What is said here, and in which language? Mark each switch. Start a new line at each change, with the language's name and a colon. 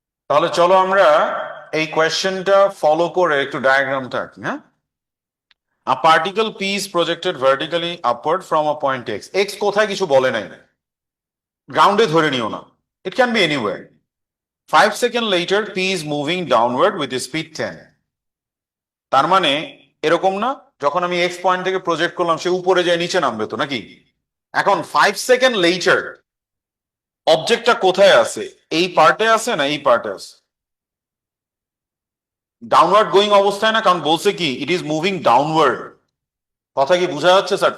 Bangla: তাহলে চলো আমরা এই কোয়েশ্চেনটা ফলো করে একটু ডায়াগ্রামটা আঁকি, হ্যাঁ।
English: A particle P is projected vertically upward from a point X.
Bangla: X কোথায় কিছু বলে নাই, গ্রাউন্ডে ধরে নিও না,
English: It can be anywhere. 5 seconds later P is moving downward with speed 10.
Bangla: তার মানে এরকম না, যখন আমি এক্স পয়েন্ট থেকে প্রজেক্ট করলাম সে উপরে যায় নিচে নামবে তো নাকি। এখন 5 সেকেন্ড লেটার অবজেক্টটা কোথায় আছে, এই পার্টে আছে না এই পার্টে আছে, ডাউনওয়ার্ড গোয়িং অবস্থায় না, কারণ বলছে কি ইট ইজ মুভিং ডাউনওয়ার্ড। কথা কি বোঝা যাচ্ছে স্যার?